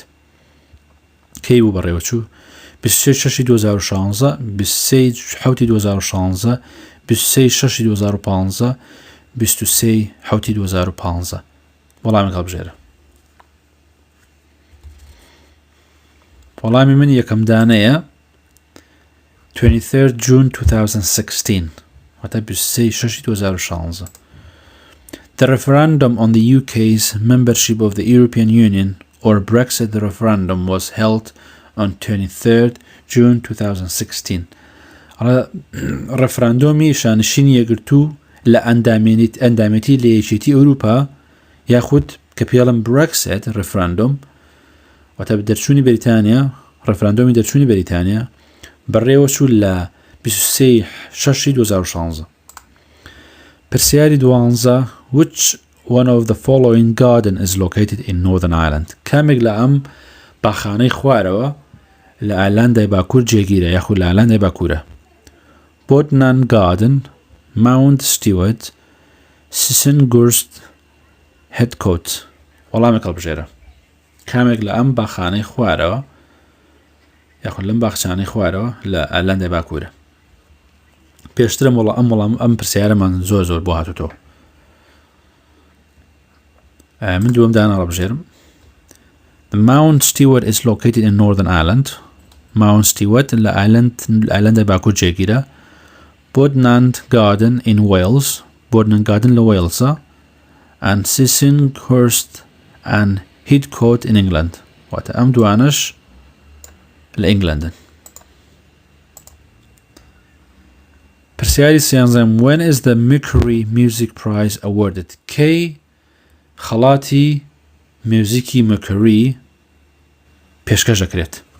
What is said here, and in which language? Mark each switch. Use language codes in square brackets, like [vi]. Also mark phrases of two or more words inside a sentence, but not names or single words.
[ckb] کەی بوو بەڕێوە چوو؟ 23 2016، 23 2016، 23 2015، 23 2015. وەڵامی هەڵبژێرە. وەڵامی من یەکەم دانەیە 23 June 2016 واتە 23 2016. [en] The referendum on the UK's membership of the European Union or Brexit referendum was held on 23 June 2016. [ckb] ڕێفراندۆمی شانشینی یەکگرتوو لە ئەندامەتی لە یەکێتی ئەوروپا یاخود کە پێڵم بڕەکسێت ڕفراندۆم واتە دەرچوونی بەریتانیا ڕفراندۆمی دەرچوونی بەریتانیا بەڕێوە چوو لە 23/6/2016 پرسیاری 12 [en] which one of the following garden is located in Northern Ireland [ckb] کامێک لە ئەم باخانەی خوارەوە لە ئایلاندای باکوور جێگیرە یاخود لە ئایلاندای باکوورە بۆتنان گاردن ماونت ستیوەرت سیسنگورست هێدکۆت وەڵامێک هەڵبژێرە کامێک لە ئەم باخانەی خوارەوە یاخود لەم باخچانەی خوارەوە لە ئایلاندای باکوورە پێشترم ئەم پرسیارەمان زۆر بۆ هاتوتەوە من دووەم دانا هەڵبژێرم [en] The Mount Stewart is located in Northern Ireland. [ckb] Mount Stewart لە ئایلاندای باکوور جێگیرە [en] Bodnant Garden in Wales [ckb] Bodnant Garden لە وێڵزە [en] and Sissinghurst and Heathcote in England [ckb] واتە ئەم دوانش لە ئینگلندن پرسیاری سیانزەم [en] When is the Mercury Music Prize awarded [ckb] کەی خەڵاتی میوزیکی مەکەری پێشکەش دەکرێت